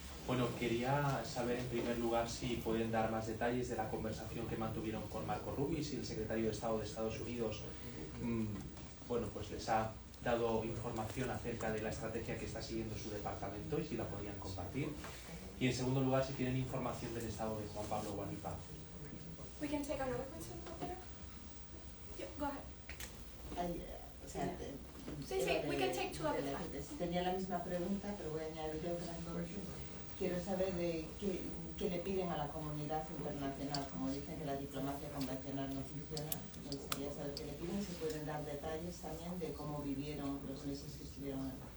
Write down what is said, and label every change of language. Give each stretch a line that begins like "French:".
Spanish: Bueno, quería saber en primer lugar si pueden dar más detalles de la conversación que mantuvieron con Marco Rubio, si el secretario de Estado de Estados Unidos bueno, pues les ha dado información acerca de la estrategia que está siguiendo su departamento y si la podrían compartir. Y en segundo lugar, si tienen información del estado de Juan Pablo Guanipa.
English: We can take another question over there. Yeah, go ahead.
Spanish: O sea,
English: Sí, we can take two at a time.
Spanish: Tenía la misma pregunta, pero voy a añadir otra. Quiero saber de qué le piden a la comunidad internacional. Como dicen que la diplomacia convencional no funciona, me gustaría saber qué le piden. Si pueden dar detalles también de cómo vivieron los meses que estuvieron en la